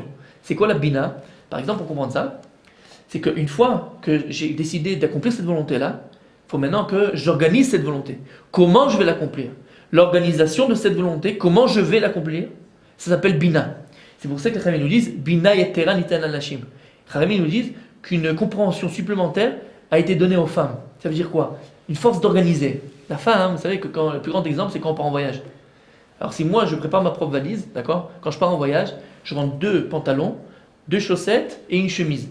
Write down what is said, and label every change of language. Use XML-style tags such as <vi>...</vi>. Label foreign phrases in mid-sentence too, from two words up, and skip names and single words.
<fr>C'est quoi la Bina? Par exemple, pour comprendre ça, c'est qu'une fois que j'ai décidé d'accomplir cette volonté-là, il faut maintenant que j'organise cette volonté. Comment je vais l'accomplir? L'organisation de cette volonté, comment je vais l'accomplir, ça s'appelle Bina. C'est pour ça que les Chachamim nous disent</fr> <he>בינה יתרה ניתנה לנשים.</he> <fr>Les Chachamim nous disent qu'une compréhension supplémentaire a été donnée aux femmes. Ça veut dire quoi? Une force d'organiser. La femme, vous savez que le plus grand exemple, c'est quand on part en voyage. Alors si moi je prépare ma propre valise, d'accord? Quand je pars en voyage, je rentre 2 pantalons, 2 chaussettes et une chemise.</fr>